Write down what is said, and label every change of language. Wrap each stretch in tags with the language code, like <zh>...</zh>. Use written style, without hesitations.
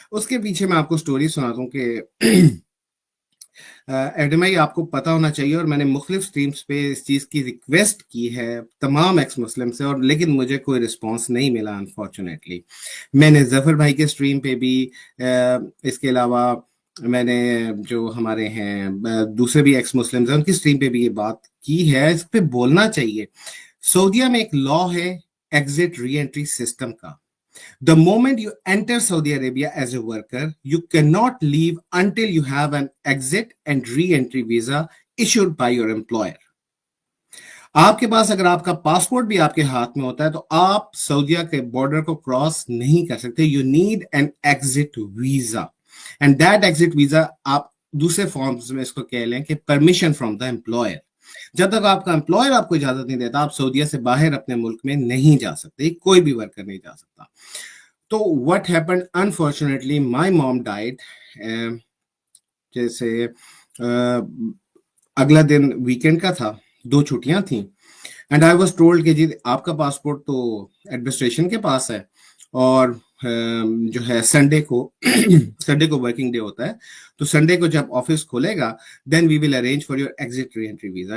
<ur>اس کے پیچھے میں آپ کو سٹوری سناتا ہوں کہ ایڈمائی آپ کو پتا ہونا چاہیے, اور میں نے مختلف سٹریمز پہ اس چیز کی ریکویسٹ کی ہے تمام ایکس مسلم سے, اور لیکن مجھے کوئی رسپانس نہیں ملا انفارچونیٹلی. میں نے ظفر بھائی کے سٹریم پہ بھی, اس کے علاوہ میں نے جو ہمارے ہیں دوسرے بھی ایکس مسلمز ہیں ان کی سٹریم پہ بھی یہ بات کی ہے. اس پہ بولنا چاہیے. سعودیہ میں ایک لا ہے ایگزٹ ری انٹری سسٹم کا.</ur> <en>The moment you enter Saudi Arabia as a worker, you cannot leave until you have an exit and re-entry visa issued by your employer.</en> <ur>آپ کے پاس اگر آپ کا پاسپورٹ بھی آپ کے ہاتھ میں ہوتا ہے تو آپ سعودیہ کے بارڈر کو کراس نہیں کر سکتے.</ur> <en>you need an exit visa, and that exit visa</en> <ur>آپ دوسرے فارمز میں اس کو کہہ لیں کہ</ur> <en>Permission from the employer.</en> <ur>جب تک آپ کا امپلائر آپ کو اجازت نہیں دیتا آپ سعودیہ سے باہر اپنے ملک میں نہیں جا سکتے. کوئی بھی ورکر نہیں جا سکتا.</ur> <en>تو what happened, unfortunately my mom died.</en> <ur>جیسے اگلا دن ویکینڈ کا تھا, 2 چھٹیاں تھیں,</ur> <en>and I was told</en> <ur>کہ جی آپ کا پاسپورٹ تو ایڈمنسٹریشن کے پاس ہے, اور جو ہے سنڈے کو ورکنگ ڈے ہوتا ہے, تو سنڈے کو جب آفس کھولے گا</ur> <en>Then we will arrange for your exit re entry visa.</en>